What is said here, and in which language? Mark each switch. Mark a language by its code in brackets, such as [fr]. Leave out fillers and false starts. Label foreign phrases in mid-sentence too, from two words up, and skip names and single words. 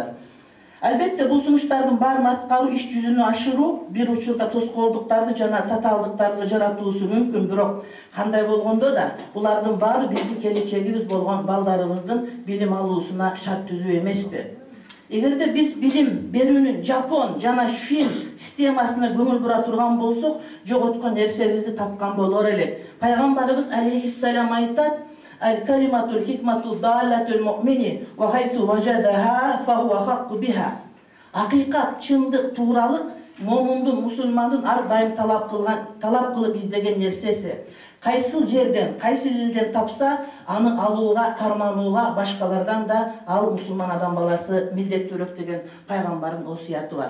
[ky] Албетте бул сунуштардын баарын аткаруу, иш жүзүнө ашыруу бир учурда тоскоолдуктарды жана татаалдыктарды жаратуусу мүмкүн, бирок кандай болгондо да булардын баары биздин келечегибиз болгон балдарыбыздын билим алуусуна шарт түзүү эмеспи? Эгерде биз билим берүүнүн Жапон жана Фин системасына көңүл бура турган болсок, жоготкон нерсебизди тапкан болор элек. Пайгамбарыбыз алейхиссалам айтат: [ar] "الكلمة الحكمة ضالة المؤمن وحيث وجدها فهو أحق بها." [ky] Акыйкат, чындык, тууралык момундун, мусулмандын ар дайым талап кылып издеген нерсеси. Кайсыл жерден, кайсыл элден тапса, аны алууга, карманууга башкалардан да ал мусулман адам баласы милдеттүүрөк деген пайгамбардын осуяты бар.